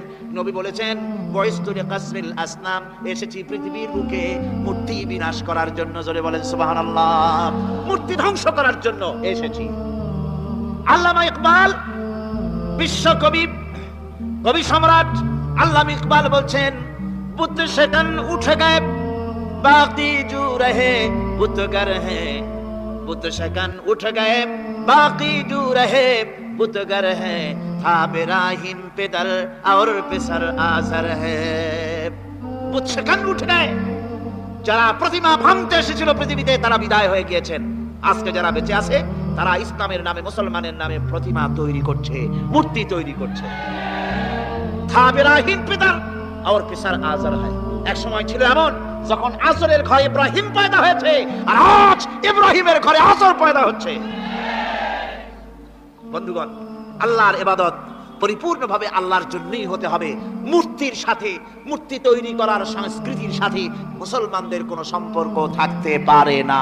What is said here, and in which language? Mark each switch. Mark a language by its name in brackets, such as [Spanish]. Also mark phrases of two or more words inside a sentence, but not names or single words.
[Bangla] নবী বলেছেন, [Arabic] بعثت لكسر الأصنام, [Bangla] এসেছি পৃথিবীর বুকে মূর্তি বিনাশ করার জন্য। জোরে বলেন সুবহানাল্লাহ। মূর্তি ধ্বংস করার জন্য এসেছি। আল্লামা ইকবাল, বিশ্বকবি, কবি সম্রাট আল্লামা ইকবাল বলছেন, [Urdu] بت شکن اٹھ گئے باقی جو رہے بت گر ہے، بت شکن اٹھ گئے باقی جو رہے بت گر ہے، تھا براہیم پدر اور پسر آزر ہے. بت شکن اٹھ گئے, [Bangla] যারা প্রতিমা ভাঙতে এসেছিল পৃথিবীতে তারা বিদায় হয়ে গিয়েছেন। আজকে যারা বেঁচে আছে তারা ইসলামের নামে, মুসলমানের নামে প্রতিমা তৈরি করছে, মূর্তি তৈরি করছে। [Urdu] تھا براہیم پدر اور پسر آزر ہے. [Bangla] এক সময় ছিল এমন যখন আজরের ঘরে ইব্রাহিম পয়দা হয়েছে, আর আজ ইব্রাহিমের ঘরে আজর পয়দা হচ্ছে। বন্ধুগণ, আল্লাহর ইবাদত পরিপূর্ণভাবে আল্লাহর জন্যই হতে হবে। মূর্তির সাথে, মূর্তি তৈরি করার সংস্কৃতির সাথে মুসলমানদের কোনো সম্পর্ক থাকতে পারে না।